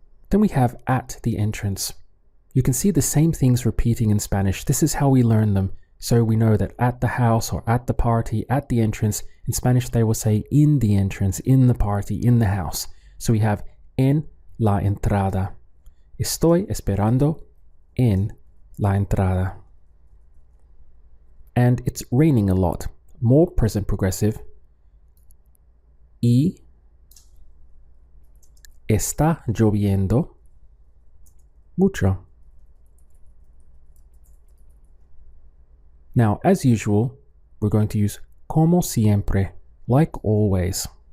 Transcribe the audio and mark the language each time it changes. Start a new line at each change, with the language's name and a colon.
English: Then we have at the entrance. You can see the same things repeating in Spanish. This is how we learn them. So we know that at the house or at the party, at the entrance. In Spanish they will say in the entrance, in the party, in the house. So we have
Spanish: en la entrada. Estoy esperando en la entrada.
English: And it's raining a lot. More present progressive.
Spanish: Y está lloviendo mucho.
English: Now, as usual, we're going to use
Spanish: como siempre,
English: like always.